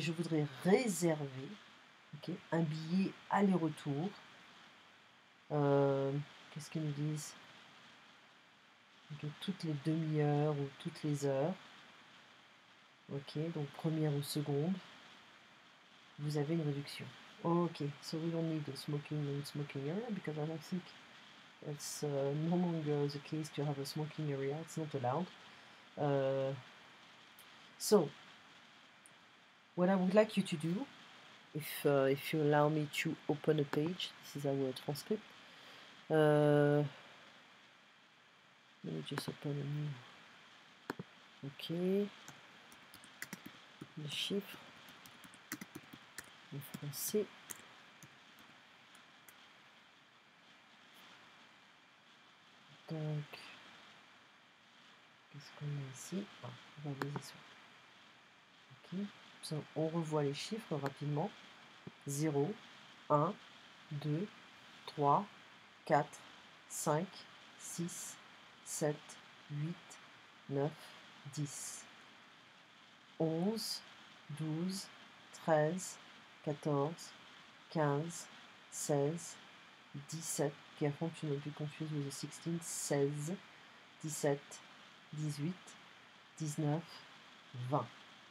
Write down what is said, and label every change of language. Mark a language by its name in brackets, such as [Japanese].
[French] Je voudrais réserver un billet aller-retour. Qu'est-ce qu'ils nous disent? Toutes les demi-heures ou toutes les heures. Ok, donc première ou seconde. Vous avez une réduction. [English] Ok, so we don't need the smoking and smoking area because I don't think it's no longer the case to have a smoking area. It's not allowed. So, what I would like you to do, if you allow me to open a page, this is our transcript. Let me just open a new. Ok. [French] Les chiffres en français. Donc, qu'est-ce qu'on a ici? On va voir ici. Ok. On revoit les chiffres rapidement. 0, 1, 2, 3, 4, 5, 6, 7, 8, 9, 10, 11, 12, 13, 14, 15, 16, 17, [English] careful to not be confused with the [French] 16, 16, 17, 18, 19, 20.